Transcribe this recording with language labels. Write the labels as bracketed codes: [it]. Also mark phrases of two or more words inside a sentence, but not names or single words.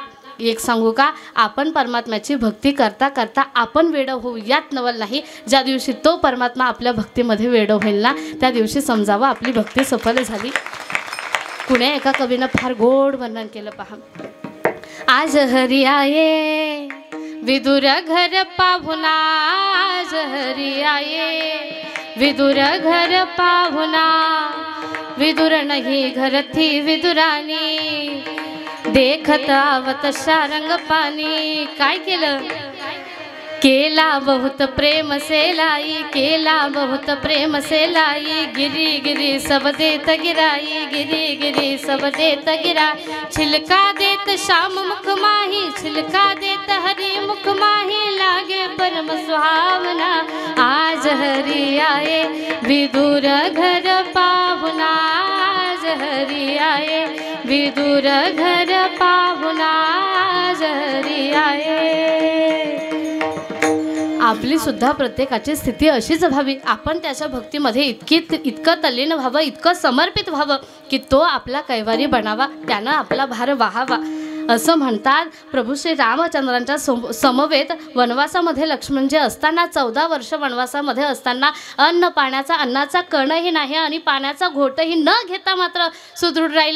[mr] एक सांगू का, आपण परमात्म्याची भक्ती करता करता आपण वेडं होऊ यात नवल नाही. ज्या दिवशी तो परमात्मा आपल्या भक्तीमध्ये वेडं होईल ना त्या दिवशी समजावं आपली भक्ती सफल झाली. कुण्या एका कवीनं फार गोड वर्णन केलं पहा. [hi] आज हरी आये विदुर घर पाहुणा, आज हरी आये विदुर घर पाहुणा, विदुर नाही घर थी विदुरानी, देखत आवत शारंग पाणी. [mr] काय केलं? [hi] केला बहुत प्रेम से लाई, केला बहुत प्रेम से लाई, गिरी गिरी सब देत गिराई, गिरी गिरी सब देत गिरा. छिलका देत श्याम मुख माही, छिलका देत हरि मुख माही, लागे परम सुहावना. आज हरि आए विदुर घर पाहुणा, आज हरि आए विदुर घर पाहुणा, आज हरि आए. [mr] आपली सुद्धा प्रत्येकाची स्थिती अशीच व्हावी. आपण त्याच्या भक्तीमध्ये इतकं तल्लीन व्हावं, इतकं समर्पित व्हावं की तो आपला कैवारी बनावा, त्यानं आपला भार वाहावा. असं म्हणतात, प्रभू श्री रामचंद्रांच्या समवेत वनवासामध्ये लक्ष्मणजी असताना 14 वर्ष वनवासामध्ये असताना अन्नाचा कणही नाही आणि पाण्याचा घोटही न घेता मात्र सुदृढ राहिले.